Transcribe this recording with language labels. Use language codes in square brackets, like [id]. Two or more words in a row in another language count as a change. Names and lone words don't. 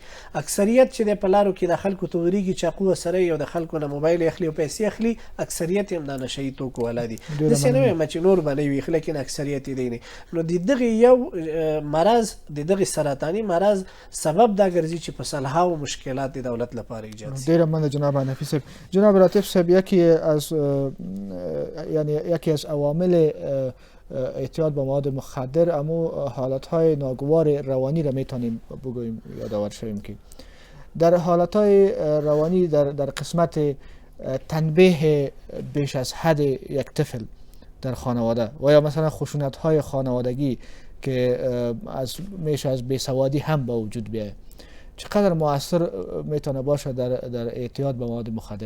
[ps] اکثریت چې دی په لارو کې د خلکو ته ورېږي، چاقو سره یو د خلکو نه موبایل اخلي او پیسې اخلي، اکثریت هم دا نشهیي توکو والا دي. داسې نه وایم چې نور به نه وي، لیکن اکثریت یې دی نه. نو د دغې یو مرض، د دغې سرطاني مرض سبب دا ګرځي چې په سلهاو مشکلات د دولت لپاره ایجاد شي. ډېره مننه جناب حنفي صاحب. جناب راتب صاحب، [fa] یکی از عوامل اعتیاد به مواد مخدر اما حالتهای ناگوار روانی را میتونیم بگوییم، یادآور شویم که در حالتهای روانی در قسمت تنبیه بیش از حد یک طفل در خانواده و یا مثلا خشونت های خانوادگی که میشه از بیسوادی هم به وجود بیاید، چقدر مؤثر میتونه باشه در اعتیاد به مواد مخدر؟